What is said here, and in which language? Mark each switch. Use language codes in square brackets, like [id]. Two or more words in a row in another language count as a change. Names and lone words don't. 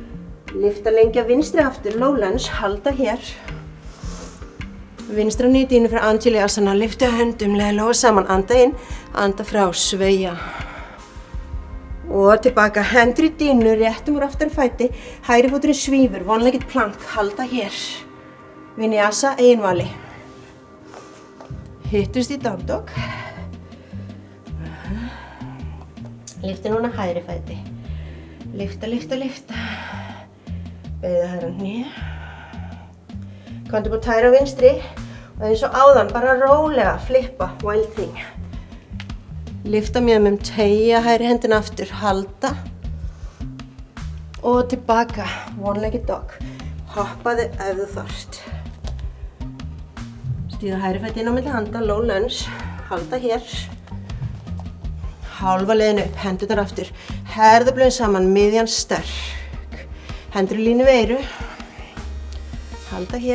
[is] Lyfta lengja vinstri aftur, [en] low lunge, [is] halda hér. Vinstra hnið í dínu fyrir Anjali-asana. Lyftu höndum, leiði lóa saman, anda inn. Anda frá, sveigja. Og tilbaka, hendur í dínu, réttum úr aftur fæti, hægri fóturinn svífur, [en] one-legged plank, [is] halda hér. Vinyasa, eigin vali. Hittust í [en] down dog. [is] Lyftu núna hægri fæti. Lyfta, lyfta, lyfta. Beygðu hægra hné. Komdu upp á tæra vinstri og eins og áðan, bara rólega, flippa, [en] wild thing. [is] Lyfta mjöðmum, teygja hægri hendina aftur, halda. Og tilbaka, [en] one-legged dog. [is] Hoppaðu ef þú þarft. Stíga hægri fæti inn á milli handa, [en] low lunge, [is] halda hér. Hálfa leiðin upp, hendurnar aftur. Herðablöðin saman, miðjan sterk. Hendur í línu við eyru. Halda hér.